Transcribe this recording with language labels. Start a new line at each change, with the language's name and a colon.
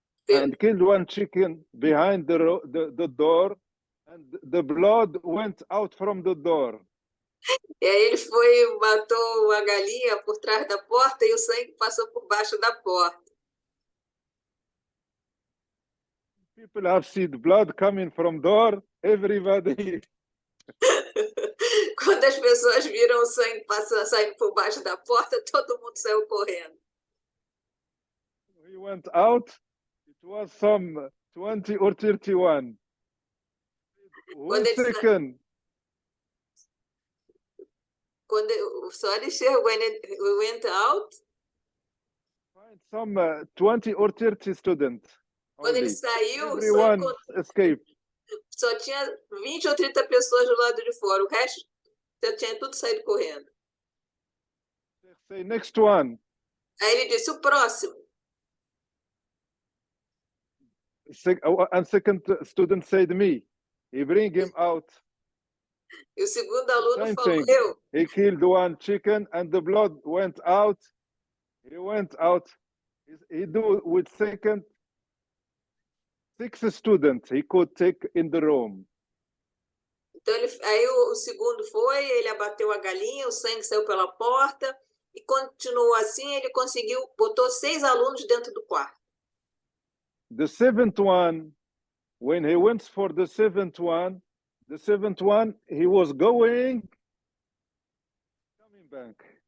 English: And killed one chicken behind the door, and the blood went out from the door.
Portuguese: E aí ele foi, matou a galinha por trás da porta e o sangue passou por baixo da porta.
English: People have seen blood coming from door, everybody.
Portuguese: Quando as pessoas viram o sangue saindo por baixo da porta, todo mundo saiu correndo.
English: He went out, it was some 20 or 31. One second. Sorry, Sheikh, when we went out? Find some 20 or 30 students.
Portuguese: Quando ele saiu,
English: everyone escaped.
Portuguese: Só tinha 20 ou 30 pessoas do lado de fora. O resto já tinha tudo saído correndo.
English: Say next one.
Portuguese: Aí ele disse, o próximo.
English: And second student said me. He bring him out.
Portuguese: E o segundo aluno falou, eu.
English: He killed one chicken and the blood went out. He went out. He do with second 6 students he could take in the room.
Portuguese: Então aí o segundo foi, ele abateu a galinha, o sangue saiu pela porta e continuou assim, ele conseguiu, botou 6 alunos dentro do quarto.
English: The seventh one, when he went for the seventh one, he was coming back.